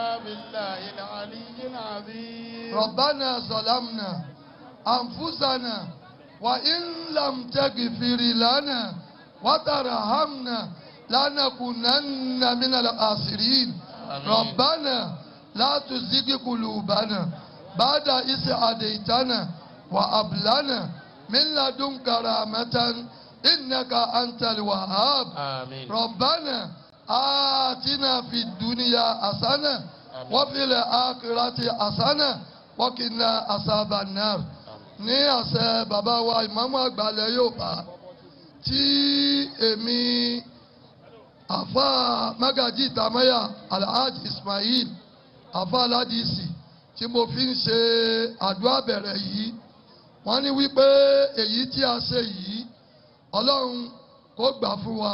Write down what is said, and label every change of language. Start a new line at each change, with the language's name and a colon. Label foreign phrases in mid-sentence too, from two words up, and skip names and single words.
Arabic: ربنا ظلمنا أنفسنا وإن لم تغفر لنا وترحمنا لنكونن من الخاسرين ربنا لا تزغ قلوبنا بعد إذ هديتنا وهب لنا من لدنك رحمة إنك أنت الوهاب ربنا آتنا في الدنيا حسنة وفي الآخرة حسنة وقنا عذاب النار.
Yoruba: ní àṣẹ bàbá wa ìmáàmù àgbà ilẹ̀ Yorùbá tí èmi àfa Magaji Tamaya Alhaji Ismail àfa aládìsí tí mo fi ń ṣe àdúrà bẹ̀rẹ̀ yìí wọ́n ní wípé èyí tí a ṣe yìí Ọlọ́run kó gbà fún wa.